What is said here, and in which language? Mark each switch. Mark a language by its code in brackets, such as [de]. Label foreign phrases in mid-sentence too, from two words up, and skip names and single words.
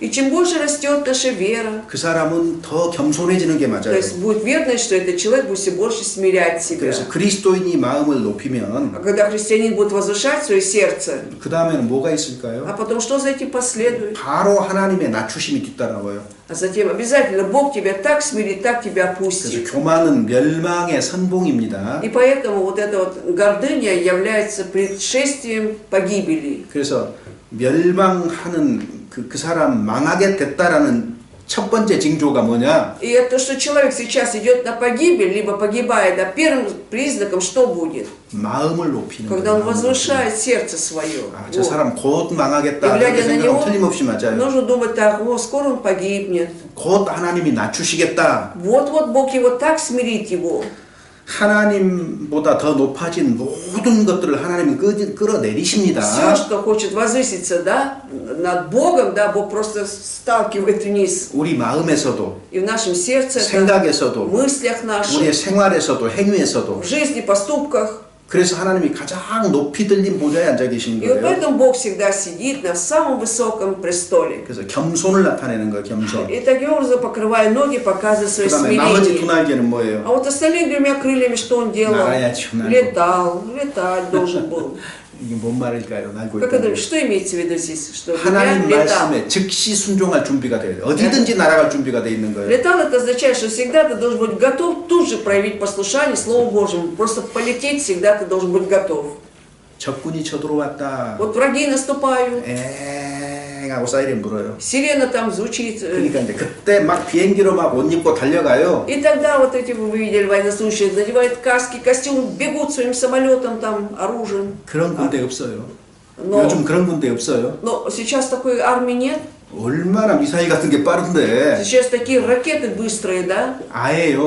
[ru] И чем больше растет наша вера, [ko] 그 사람은 더 겸손해지는 게 [ru] то [ko] 맞아요. [ru] есть будет верность, что этот человек будет все больше смирять себя. [ko] 그래서 그리스도인이 마음을 높이면 [ru] А когда христианин будет возвышать свое сердце, [ko] 그 다음에는 뭐가 [ru] а [ko] 있을까요? [ru] потом что за этим последует? [ko] 바로 하나님의 낮추심이 뒤따라와요. [ru] А затем обязательно Бог тебя так смирит, так тебя [ko] 그래서 [ru] опустит. [ko] 교만은 멸망의 선봉입니다. [ru] И поэтому вот эта вот гордыня является предшествием погибели. [ko] 그래서 멸망하는 그 사람 망하게 됐다라는 첫 번째 징조가 뭐냐? [ru] И это, что человек сейчас идет на погибель, либо погибает, а первым признаком что будет? [ko] 마음을 높이는 [ru] Когда он [ko] 거예요. [ru] возвышает сердце свое. [ko] 아, 저 [ru] Вот. [ko] 사람 곧 [ru] И [ko] 망하겠다. [ru] глядя [ko] 이렇게 [ru] на [ko] 생각하면 [ru] него, [ko] 틀림없이 맞아요. [ru] нужно думать так, о, скоро он погибнет. [ko] 곧 하나님이 낮추시겠다. [ru] Вот-вот Бог его так смирит его. [ko] 하나님보다 더 높아진 모든 것들을 하나님은 끌어내리십니다. [ru] Все, что хочет возвыситься, да, над Богом, да, Бог просто сталкивает вниз. [ko] 우리 마음에서도, [ru] И в нашем сердце, это, [ko] 생각에서도, [ru] в мыслях [ko] 우리의 [ru] наших, [ko] 생활에서도, 행위에서도. [ru] в жизни, поступках. [ko] 그래서 하나님이 가장 높이 들린 보좌에 앉아 계신 [ru] И вот [ko] 거예요. [ru] поэтому Бог всегда сидит на самом высоком престоле. [ko] 그래서 겸손을 나타내는 거예요, 겸손. [ru] И таким образом, покрывая ноги, показывая свое [ko] 그 다음에 나머지 두 [ru] смирение. [ko] 날개는 [ru] А [ko] 뭐예요? [ru] вот остальными двумя крыльями что он делал? [ko] 날아야죠, 날고. [ru] Летал, летать должен был. [ko] 이게 뭔 말일까요? 날고 [ru] Как [ko] 있다는 [ru] это, [ko] 게. [ru] что имеется в виду здесь? Что [ko] 하나님 [ru] двумя летал. [ko] 말씀에 즉시 순종할 준비가 돼요. 어디든지 날아갈 준비가 돼 있는 거예요. [ru] Летал это означает, что всегда ты должен быть готов тут же проявить послушание Слову Божьему. Просто полететь всегда ты должен быть готов. [ko] 적군이 쳐들어왔다. [ru] Вот враги наступают, [ko] 엥 하고 사이렌 불어요. [ru] сирена там звучит. [ko] 그러니까 이제 그때 막 비행기로 막 옷 입고 달려가요. [ru] И тогда вот эти, вы видели, военнослужащие надевают каски, костюмы, бегут своим самолетом, там, оружием. [ko] 그런 군대 없어요. [ru] Но, [ko] 요즘 그런 군대 없어요. [ru] но сейчас такой армии нет. [ko] 얼마나 미사일 같은 게 빠른데. [ru] Сейчас такие ракеты быстрые, да? [ko] 아예요.